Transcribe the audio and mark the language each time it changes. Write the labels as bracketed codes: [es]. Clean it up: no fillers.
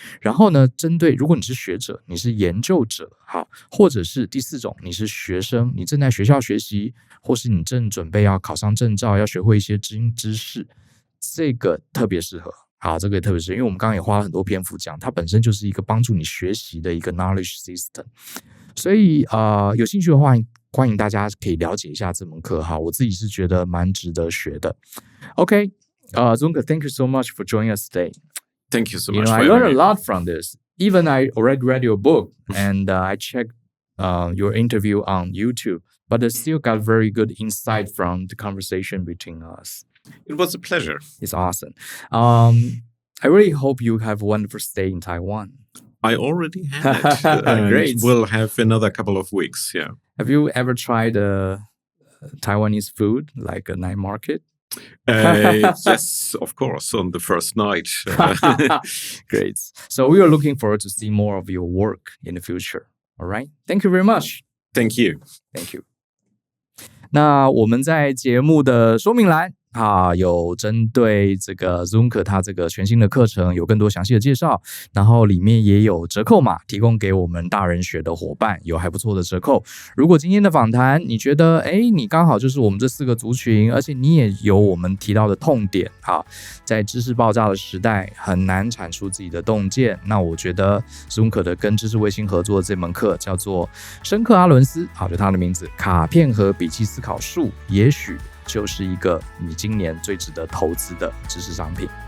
[zh] 然后呢，针对如果你是学者，你是研究者，好，或者是第4种，你是学生，你正在学校学习，或是你正准备要考上证照，要学会一些知识，这个特别适合。好，这个也特别是因为我们刚刚也花了很多篇幅讲，它本身就是一个帮助你学习的一个 knowledge system， 所以有兴趣的话，欢迎大家可以了解一下这门课哈，我自己是觉得蛮值得学的。 [en] OK， Sönke, thank you so much for joining us today. Thank you so much. I learned a lot from this. Even I already read your book and I checked your interview on YouTube, but I still got very good insight from the conversation between us. It was a pleasure. It's awesome. I really hope you have a wonderful stay in Taiwan. I already had it. Great. We'll have another couple of weeks, yeah. Have you ever tried Taiwanese food, like a night market? Yes, of course, on the first night. Great. So we are looking forward to see more of your work in the future. All right. Thank you very much. Thank you. Thank you. [zh] 那我们在节目的说明栏有针对这个 Sönke 他这个全新的课程有更多详细的介绍，然后里面也有折扣码提供给我们大人学的伙伴，有还不错的折扣。如果今天的访谈你觉得你刚好就是我们这4个族群，而且你也有我们提到的痛点在知识爆炸的时代很难产出自己的洞见，那我觉得 Sönke 的跟知识卫星合作的这门课叫做申克阿伦斯，就他的名字，卡片盒笔记思考术，也许就是一个你今年最值得投资的知识商品。